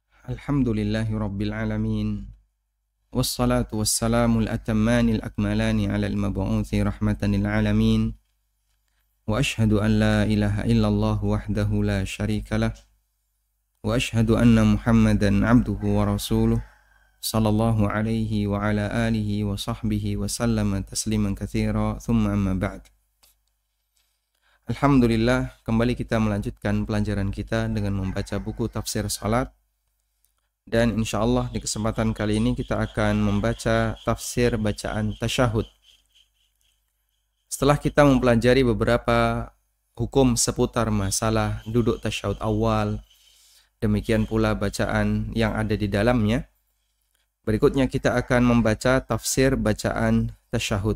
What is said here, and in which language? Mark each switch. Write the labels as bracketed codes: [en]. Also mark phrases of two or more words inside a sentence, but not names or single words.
[ar] الحمد لله رب العالمين. والصلاة والسلام الأتمان الأكملان على المبعوث رحمة للعالمين. وأشهد أن لا إله إلا الله وحده لا شريك له. وأشهد أن محمدا عبده ورسوله. صلى الله عليه وعلى آله وصحبه وسلم تسليما كثيرا. ثم أما بعد. Alhamdulillah, [id] kembali kita melanjutkan pelajaran kita dengan membaca buku tafsir salat. Dan [ar] إن شاء الله [id] di kesempatan kali ini kita akan membaca tafsir bacaan tasyahud. Setelah kita mempelajari beberapa hukum seputar masalah duduk tasyahud awal, demikian pula bacaan yang ada di dalamnya, berikutnya kita akan membaca tafsir bacaan tasyahud.